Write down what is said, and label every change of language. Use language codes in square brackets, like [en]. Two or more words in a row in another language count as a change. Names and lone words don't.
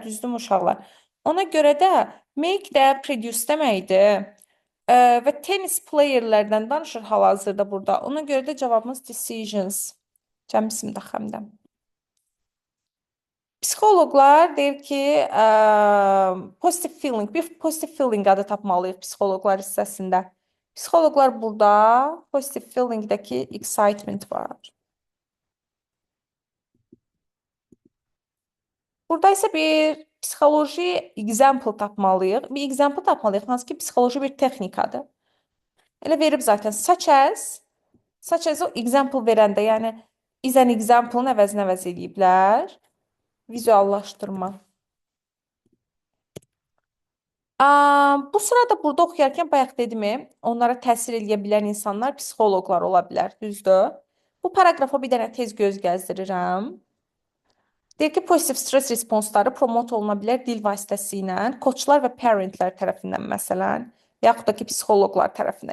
[az] Düzdür uşaqlar? Ona görə də make də produce deməkdir. Və tennis playerlərdən danışır hal-hazırda burada. Ona görə də cavabımız decisions. Cəm isimdə xəmdə. Psixoloqlar deyir ki, [en] positive feeling, [az] bir [en] positive feeling [az] adı tapmalıyıq psixoloqlar hissəsində. Psixoloqlar burada [en] positive feelingdəki [az] excitement var. Burada isə bir psixoloji example tapmalıyıq. Bir example tapmalıyıq, hansı ki psixoloji bir texnikadır. Elə verib zaten [en] such as [az] o example verəndə, yəni [en] is an example-ın [az] əvəzinə əvəz ediblər. Vizuallaşdırma. Bu sırada burada oxuyarkən bayaq dedimi, onlara təsir edə bilən insanlar psixoloqlar ola bilər, düzdür? Bu paragrafa bir dənə tez göz gəzdirirəm. Deyir ki, pozitiv stres responsları promot oluna bilər dil vasitəsilə, koçlar və parentlər tərəfindən məsələn, yaxud da ki, psixoloqlar tərəfindən.